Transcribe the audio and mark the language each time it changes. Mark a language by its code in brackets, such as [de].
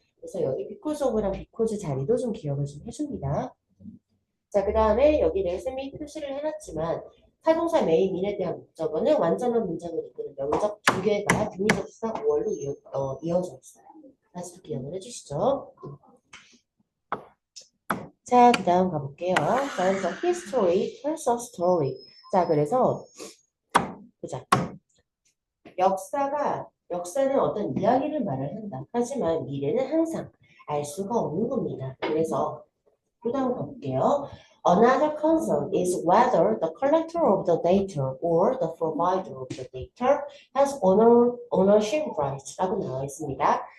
[ko] 그래서 여기 because of랑 because 자리도 좀 기억을 좀 해줍니다. 자, 그 다음에 여기는 쌤이 표시를 해놨지만 타동사 메인 민에 대한 목적어는 완전한 문장을 이끄는 명적 두 개가 등위접수사 5월로 이어져 있어요. 다시 또 기억을 해주시죠. 자, 그 다음 가볼게요. 자, 그래서 [en] history tells a story. [ko] 자, 그래서 보자. 역사는 어떤 이야기를 말을 한다. 하지만 미래는 항상 알 수가 없는 겁니다. 그래서 그 다음 가볼게요. [en] Another concern is whether the collector of the data or the provider of the data has ownership rights [ko] 라고 나와 있습니다.